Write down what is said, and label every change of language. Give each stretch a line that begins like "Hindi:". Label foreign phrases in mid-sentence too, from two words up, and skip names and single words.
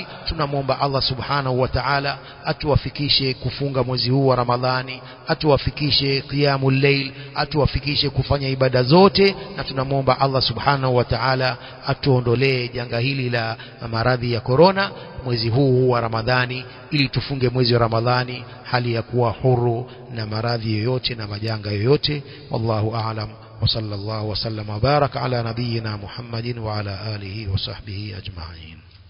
Swahili: Tunamwomba
Arabic: الله سبحانه وتعالى
Swahili: atuwafikishe kufunga mwezi huu wa Ramadhani, atuwafikishe
Arabic: قيام الليل,
Swahili: atuwafikishe kufanya ibada zote, na tunamwomba
Arabic: الله سبحانه وتعالى
Swahili: atuondolee janga hili la maradhi ya corona mwezi huu wa Ramadhani, ili tufunge mwezi wa Ramadhani hali ya kuwa huru na maradhi yoyote na majanga yoyote.
Arabic: والله أعلم، وصلى الله وسلم وبارك على نبينا محمد وعلى آله وصحبه أجمعين.